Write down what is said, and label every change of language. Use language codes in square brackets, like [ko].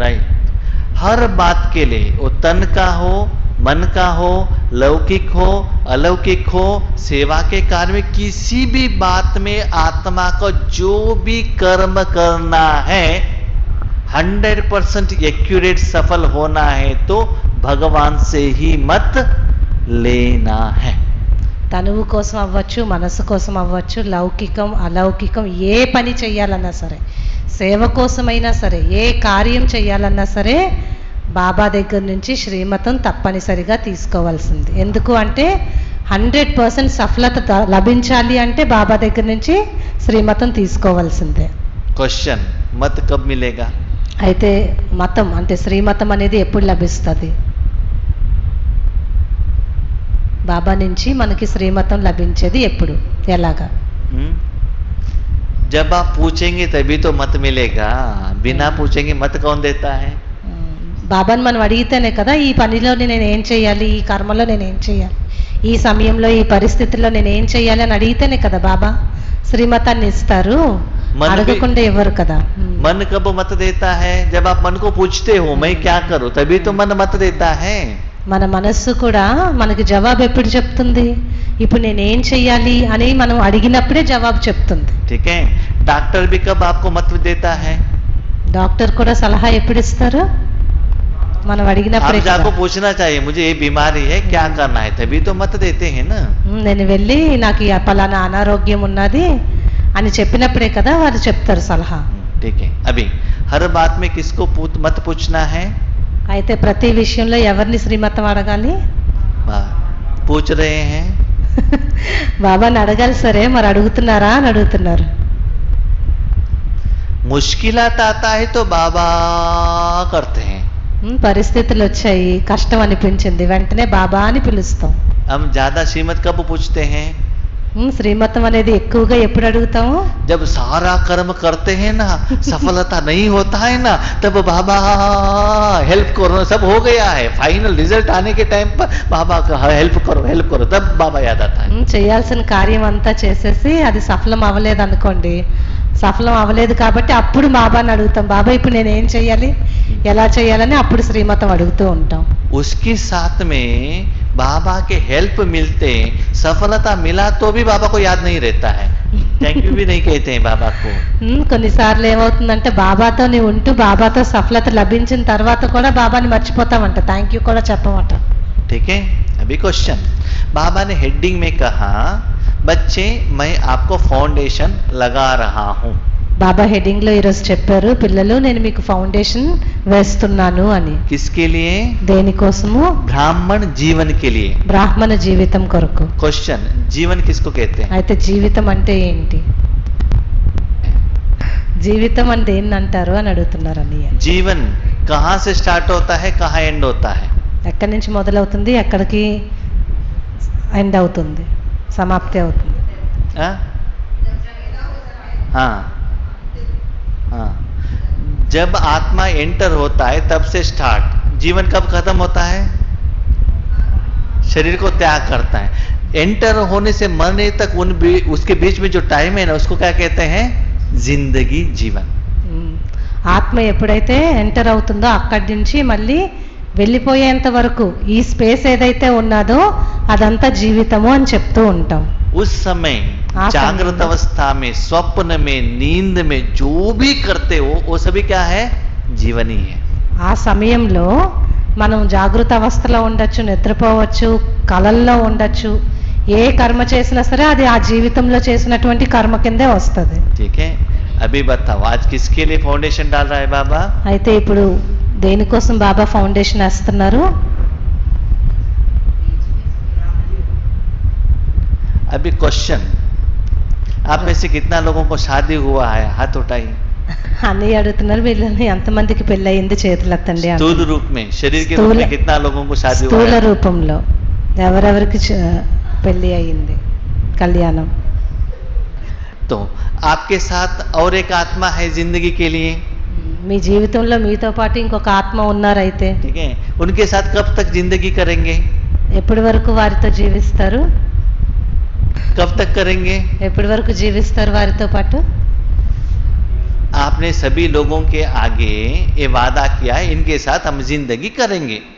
[hi] Right, हर बात के लिए, वो तन का हो, मन का हो, लौकिक हो, अलौकिक हो, सेवा के कार्य में, किसी भी बात में आत्मा को जो भी कर्म करना है 100% एक्यूरेट सफल होना है तो भगवान से ही मत लेना है. [te] తనువు కోసం అవ్వచ్చు, మనసు కోసం అవ్వచ్చు, లౌకికం అలౌకికం ఏ పని చెయ్యాలన్నా సరే, సేవ కోసమైనా సరే, ఏ కార్యం చెయ్యాలన్నా సరే బాబా దగ్గర నుంచి శ్రీమతం తప్పనిసరిగా తీసుకోవాల్సింది. ఎందుకు అంటే 100% సఫలత లభించాలి అంటే బాబా దగ్గర నుంచి శ్రీమతం తీసుకోవాల్సిందే. [hi] क्वेश्चन, मत कब मिलेगा? [te] అయితే మతం అంటే శ్రీమతం అనేది ఎప్పుడు లభిస్తుంది? బాబా నుంచి మనకి శ్రీమతం లభించేది ఎప్పుడు, ఎలాగా? [hi] जब आप पूछेंगे तभी तो मत मिलेगा, बिना पूछेंगे मत कौन देता है? [te] బాబాని మనం అడిగితేనే కదా ఈ పనిలో నేను ఏం చేయాలి, ఈ కర్మలో నేను ఏం చేయాలి, ఈ సమయంలో ఈ పరిస్థితుల్లో నేను ఏం చేయాలి అని అడిగితేనే కదా బాబా శ్రీమతాన్ని ఇస్తారు, అడగకుండా ఇవ్వరు కదా. [hi] मन कब मत देता है? जब आप मन को पूछते हो मैं क्या करूं, तभी तो मन मत देता है. [te] మన మనస్సు కూడా మనకి జవాబు ఎప్పుడు చెప్తుంది? ఇప్పుడు నేనేం చెయ్యాలి అని మనం అడిగినప్పుడే జవాబు చెప్తుంది. [hi] ठीक है, डॉक्टर भी कब आपको मत देता है? [te] డాక్టర్ కూడా సలహా ఎప్పుడు ఇస్తారు? మనం [hi] आप [te] అడిగినప్పుడే కదా. [hi] जाको पूछना चाहिए मुझे ये बीमारी है क्या करना है, तभी तो मत देते हैं ना. [te] నేను వెళ్ళి నాకు ఈ పలానా అనారోగ్యం ఉన్నది అని చెప్పినప్పుడే కదా వారు చెప్తారు సలహా. [hi] ठीक है. अभी हर बात में किसको मत पूछना है? [te] అయితే ప్రతి విషయంలో ఎవరిని శ్రీమతం అడగాలి? [hi] पूछ रहे हैं. [te] బాబాని అడగాలి సరే, మరి అడుగుతున్నారా అని అడుగుతున్నారు. [hi] मुश्किलात आता है तो बाबा करते हैं. [te] పరిస్థితులు వచ్చాయి, కష్టం అనిపించింది, వెంటనే బాబా అని పిలుస్తాం. [hi] हम ज्यादा श्रीमत कब पूछते हैं? [te] శ్రీమతం అనేది ఎక్కువగా ఎప్పుడు అడుగుతాము? [hi] जब सारा कर्म करते हैं ना, सफलता नहीं होता है ना, तब बाबा हेल्प करो, सब हो गया है, फाइनल रिजल्ट आने के टाइम पर बाबा का हेल्प करो, तब बाबा याद आता है. [te] చేయాల్సిన కార్యం అంతా చేసేసి అది సఫలం అవ్వలేదు అనుకోండి, సఫలం అవ్వలేదు కాబట్టి అప్పుడు బాబాని అడుగుతాం, బాబా ఇప్పుడు నేను ఏం చేయాలి, ఎలా చేయాలని అప్పుడు శ్రీమతం అడుగుతూ ఉంటాం. [hi] उसके साथ में बाबा के हेल्प मिलते, सफलता मिला तो भी बाबा को याद नहीं रहता है, थैंक यू भी नहीं कहते हैं बाबा को. [te] కొన్నిసార్లు ఏమవుతుందంటే బాబాతో నీ ఉంటూ బాబాతో సఫలత లభించిన తర్వాత కూడా బాబాని మర్చిపోతామంట, థ్యాంక్ యూ కూడా చెప్పమంట. [hi] ठीक है. अभी क्वेश्चन, बाबा ने हेडिंग में कहा बच्चे मैं आपको फाउंडेशन लगा रहा हूं. [te] బాబా హెడ్డింగ్ లో ఈరోజు చెప్పారు, పిల్లలు నేను మీకు ఫౌండేషన్ వేస్తున్నాను అని. [hi] किसके लिए? [te] దేనికోసము? [hi] ब्राह्मण जीवन के लिए. [te] బ్రాహ్మణ జీవితం కొరకు. [hi] क्वेश्चन, जीवन किसको कहते हैं? [te] అయితే జీవితం అంటే ఏంటి? జీవితం అంటే ఏంటంటారు అని అడుగుతున్నారు అన్నయ్య. [hi] जीवन कहाँ से स्टार्ट होता है, कहाँ एंड होता है? [te] ఎక్కడి నుంచి మొదలవుతుంది, ఎక్కడికి ఎండ్ అవుతుంది, సమాప్తి అవుతుంది? [hi] हाँ हाँ, जब आत्मा एंटर होता है तब से स्टार्ट. जीवन कब खत्म होता है? शरीर को त्याग करता है. एंटर होने से मरने तक उसके बीच में जो टाइम है ना, उसको क्या कहते हैं? जिंदगी, जीवन. [te] ఆత్మ ఎప్పుడైతే ఎంటర్ అవుతుందో అక్కడి నుంచి మళ్ళీ వెళ్ళిపోయేంత వరకు ఈ స్పేస్ ఏదైతే ఉన్నదో అదంతా జీవితము అని చెప్తూ ఉంటాం. [hi] उस समय जागृत अवस्था में, स्वप्न में, नींद में जो भी करते हो वो सभी क्या है? जीवन ही है. [te] ఆ సమయంలో మనం జాగృత అవస్థలో ఉండొచ్చు, నిద్రపోవచ్చు, కలల్లో ఉండొచ్చు, ఏ కర్మ చేసినా సరే అది ఆ జీవితంలో చేసినటువంటి కర్మ కిందే వస్తుంది. [hi] ठीक है. अभी बताओ आज किसके लिए फाउंडेशन डाल रहा है बाबा? [te] అయితే ఇప్పుడు దేనికోసం బాబా ఫౌండేషన్ వేస్తున్నారు? [hi] अभी क्वेश्चन, आप में से कितना लोगों को शादी हुआ है? हाथ उठाइए. [te] అన్నీ అడుగుతున్నారు, వీళ్ళని ఎంతమందికి పెళ్ళి అయింది చేతులు ఎత్తండి. [hi] स्थूल रूप में, शरीर के रूप में कितना लोगों को शादी हुआ [te] స్థూల [hi] है? [te] రూపంలో ఎవరెవరికి పెళ్ళి అయింది, కళ్యాణం? [hi] तो आपके साथ और एक आत्मा है जिंदगी के लिए. [te] మీ జీవితంలో మీతో పాటు ఇంకొక ఆత్మ ఉన్నారైతే [hi] ठीक है. उनके साथ कब तक जिंदगी करेंगे? [te] ఎప్పటి వరకు వారితో జీవిస్తారు? [hi] कब तक करेंगे? [te] ఎప్పటి వరకు జీవిస్తారు వారితో పాటు? [hi] आपने सभी लोगों के आगे ये वादा किया है इनके साथ हम जिंदगी करेंगे.